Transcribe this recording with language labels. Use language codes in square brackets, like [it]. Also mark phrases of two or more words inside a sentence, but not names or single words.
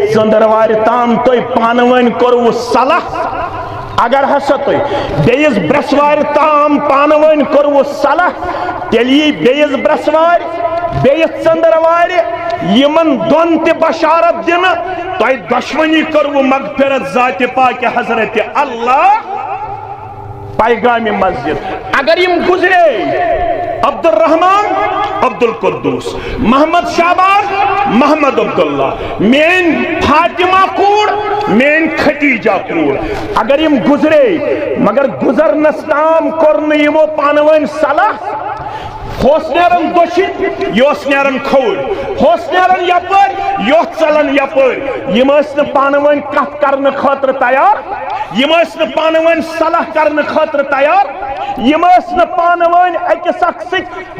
[ks] ژندروارِ تام تُہۍ پانہٕ ؤنۍ کوٚروٕ صلح اگر ہسا تُہۍ بیٚیِس برٛٮ۪سوارِ تام پانہٕ ؤنۍ کوٚروٕ صلح تیٚلہِ یی بیٚیِس برٛٮ۪سوارِ بیٚیِس ژندروارِ یمن دۄن تہِ بشارت دِنہٕ تۄہہِ دۄشوٕنی کوٚروٕ مغفرت ذاتِ پاکہِ حضرتِ اللہ پیغامِ مسجد اگر یم گزرے عبد الرحمن عبد القدوس محمد شعبان محمد عبداللہ مین فاطمہ کوڑ مین خدیجہ کوڑ اگر یم گزرے مگر گزرنس تام کرن یمو پانوین صلح ہوس نیرن دشن یوس نیرن کھوڑ ہوس نیرن یپر یوس چلن یپر یم ٲسۍ نہٕ پانوین کتھ کرنہٕ خٲطرٕ تیار یم ٲسۍ نہٕ پانوین صلح کرنہٕ خٲطرٕ تیار یم ٲسۍ نہٕ پانوین أکِس اکھ سۭتۍ